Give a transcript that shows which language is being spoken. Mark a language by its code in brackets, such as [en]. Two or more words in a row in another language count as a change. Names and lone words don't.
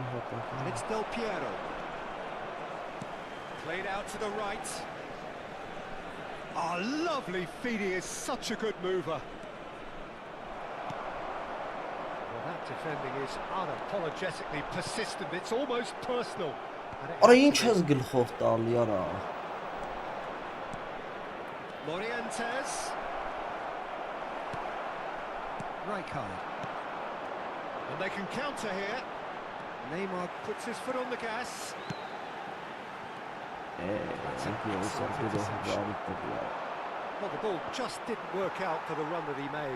[en] And it's Del Piero. Played out to the right. Oh, lovely feed. He is such a good mover. Well, that defending is unapologetically persistent. It's almost personal. [hy] Արա ինչ ես գլխով տալի արա։ [en] Morientes. Rijkaard. And they can counter here. Neymar puts his foot on the gas. Well, the ball just didn't work out for the run that he made.